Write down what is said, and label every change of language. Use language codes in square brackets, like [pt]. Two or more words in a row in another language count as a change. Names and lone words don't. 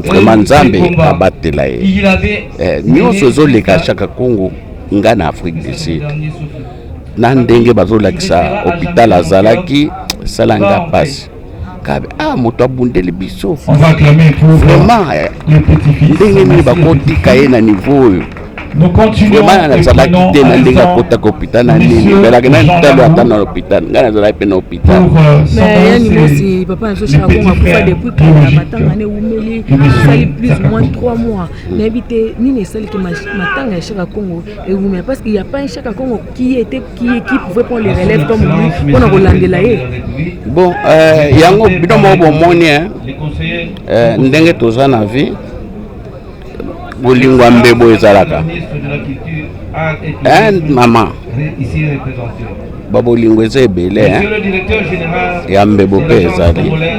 [ln] vraiment nzambe abatela ye nyonso ezoleka Chaka Kongo nga na Afrique du Sud na ndenge bazolakisa hôpital azalaki esalanga pasi moto abundeli biso vraiment ndenge nini bakotika ye na niveau oyo vraiment nazalaki te na ndenge akotaka hôpital na nini belaki nani talo ata na hôpital ngai nazalaki mpe na hôpital yani mosi papa naso Chaka Kongo akufa depuis kala matanga ne umeli esali [fr] plus ou moins [ln] 3 mois nayebi te nini esaliki matanga ya Chaka Kongo eumela [fr] parce qu'il y a pas un Chaka Kongo qui pouvait prendre les relèves comme lui [ln] mpona kolandela ye bon yango bino moko bomoni ndenge toza na vie bolingwa mbebo ezalaka mama babolingo eza ebele ya mbebo mpe ezali